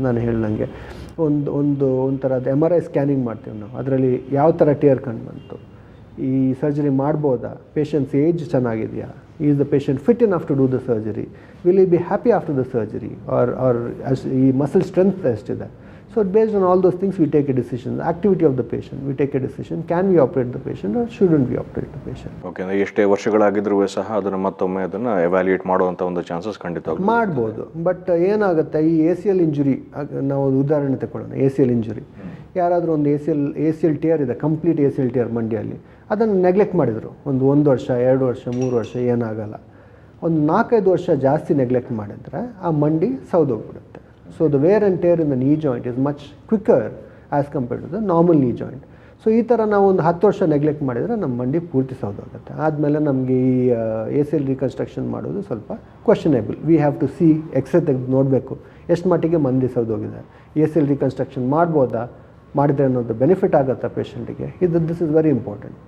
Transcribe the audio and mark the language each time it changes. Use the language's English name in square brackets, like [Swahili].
[Kannada] ನಾನು ಹೇಳ್ದಂಗೆ ಒಂಥರದ MRI scanning ಮಾಡ್ತೀವಿ ನಾವು, ಅದರಲ್ಲಿ ಯಾವ ಥರ ಟೇರ್ ಕಂಡು ಬಂತು, ಈ ಸರ್ಜರಿ ಮಾಡ್ಬೋದಾ, ಪೇಷಂಟ್ಸ್ ಏಜ್ ಚೆನ್ನಾಗಿದೆಯಾ, [English] is the patient fit enough to do the surgery, [Kannada] will ಈ be happy after the surgery, R ಈ ಮಸಲ್ ಸ್ಟ್ರೆಂತ್ ಎಷ್ಟಿದೆ. [English] So based on all those things, we take a decision. The activity of the patient, we take a decision. Can we operate the patient or shouldn't we operate the patient? [Kannada] Okay, ಅಂದರೆ ಎಷ್ಟೇ ವರ್ಷಗಳಾಗಿದ್ರೂ ಸಹ ಅದನ್ನು ಮತ್ತೊಮ್ಮೆ ಅದನ್ನು evaluate ಮಾಡುವಂಥ ಒಂದು chances ಖಂಡಿತವಾಗಿ ಮಾಡ್ಬೋದು. ಬಟ್ ಏನಾಗುತ್ತೆ, ಈ ಎ ಸಿ ಎಲ್ ಇಂಜುರಿ ನಾವು ಉದಾಹರಣೆ ತಗೊಳ್ಳೋಣ. ಎ ಸಿ ಎಲ್ ಇಂಜುರಿ, ಯಾರಾದರೂ ಒಂದು ಎ ಸಿ ಎಲ್ ಟೇರ್ ಇದೆ, complete A C L tear ಮಂಡಿಯಲ್ಲಿ, ಅದನ್ನು ನೆಗ್ಲೆಕ್ಟ್ ಮಾಡಿದರು ಒಂದು ವರ್ಷ, 2 ವರ್ಷ, 3 ವರ್ಷ ಏನಾಗಲ್ಲ. ಒಂದು 4-5 ವರ್ಷ ಜಾಸ್ತಿ ನೆಗ್ಲೆಕ್ಟ್ ಮಾಡಿದ್ರೆ ಆ ಮಂಡಿ ಸೌದೋಗ್ಬಿಡುತ್ತೆ. [English] So the wear and tear in the knee joint is much quicker as compared to the normal knee joint. [Kannada] So ಈ ಥರ ನಾವು ಒಂದು 10 ವರ್ಷ ನೆಗ್ಲೆಕ್ಟ್ ಮಾಡಿದರೆ ನಮ್ಮ ಮಂಡಿ ಪೂರ್ತಿ ಸೌದೋಗುತ್ತೆ. ಆದಮೇಲೆ ನಮಗೆ ಈ ಎ ಸಿ ಎಲ್ ರಿಕನ್ಸ್ಟ್ರಕ್ಷನ್ ಮಾಡೋದು ಸ್ವಲ್ಪ ಕ್ವಶನೇಬಲ್. [English] we have to see [Kannada] x ray ತೆಗೆದು ನೋಡಬೇಕು ಎಷ್ಟು ಮಟ್ಟಿಗೆ ಮಂಡಿ ಸೌದೋಗಿದೆ. ಎ ಸಿ ಎಲ್ ರಿಕನ್ಸ್ಟ್ರಕ್ಷನ್ ಮಾಡ್ಬೋದಾ, ಮಾಡಿದರೆ ಅನ್ನೋದು ಬೆನಿಫಿಟ್ ಆಗುತ್ತಾ ಪೇಷಂಟಿಗೆ, [English] This is very important.